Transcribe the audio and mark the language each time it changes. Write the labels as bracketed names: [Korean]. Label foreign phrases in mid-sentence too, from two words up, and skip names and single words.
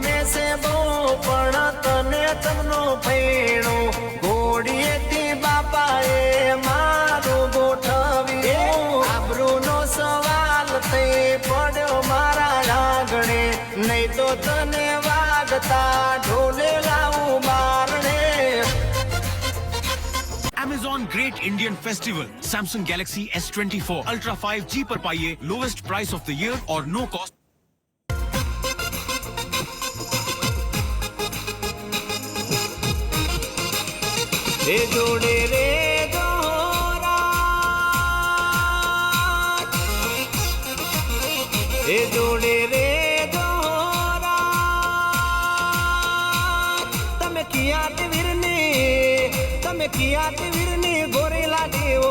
[Gujarati] છે બહુ પણ તને તમનો ભેણો ઘોડીએથી બાપાએ મારું ગોઠવ્યું આબરૂનો સવાલ થઈ પડ્યો મારા આંગણે નહીં તો તને વાગતા ઢોલે લાવું બારણે [English] Amazon Great Indian Festival. [Hindi] Samsung Galaxy S24 Ultra 5G पर पाइए [English] lowest price of the year [Hindi] और [English] no cost. [Gujarati] એ જોડે રે દોરા એ જોડે રે દોરા તમે કિયાત વીરની ગોરેલા દેવો